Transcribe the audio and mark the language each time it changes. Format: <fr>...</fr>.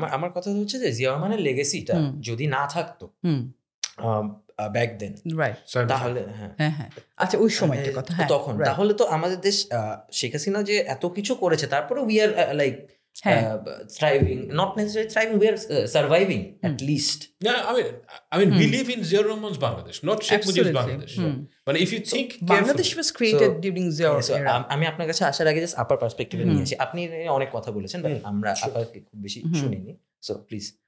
<bn>আমার কথা হচ্ছে যে জিয়া রহমানের লেগেসিটা যদি না থাকতো ব্যাক দেন, রাইট, তাহলে হ্যাঁ আচ্ছা ওই সময়টার কথা, তখন তাহলে তো আমাদের দেশ, শেখ হাসিনা যে এত কিছু করেছে, তারপরে</bn> <en>We are like thriving, not necessarily thriving, we are surviving at least. Yeah, I mean we live in Ziaur Rahman's Bangladesh, not Sheikh Mujib's Bangladesh. But if you think Bangladesh was created during Ziaur era.</en> <bn>আমি আপনার কাছে আসার আগে just আপার পার্সপেক্টিভে নিয়ে আসি। আপনি অনেক কথা বলেছেন, বাট আমরা আপাকে খুব বেশি শুনিনি, সো প্লিজ।</bn>